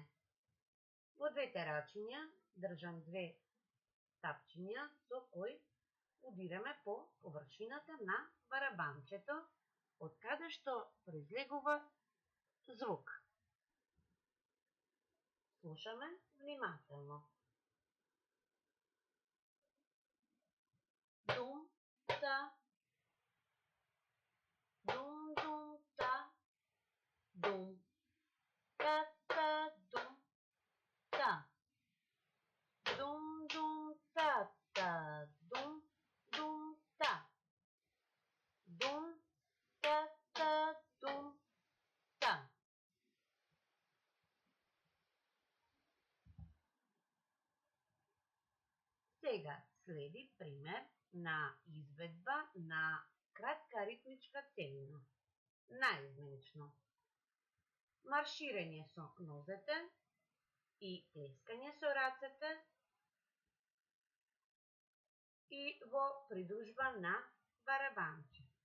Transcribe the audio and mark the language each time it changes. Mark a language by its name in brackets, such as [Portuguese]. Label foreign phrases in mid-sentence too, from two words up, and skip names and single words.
[Macedonian] Во двете рачиња држам две тапчиња со кои удираме по површината на барабанчето, од каде што произлегува звук. Слушаме внимателно. Дум, та, дум, дум, та, дум, та, та, дум, та, дум, дум, та, та, дум, дум, та, дум, та, та, дум, та. Сега следи пример на изведба на кратка ритмичка целина. Наизменично. Марширање со нозете и плескање со рацете и во придружба на барабанче.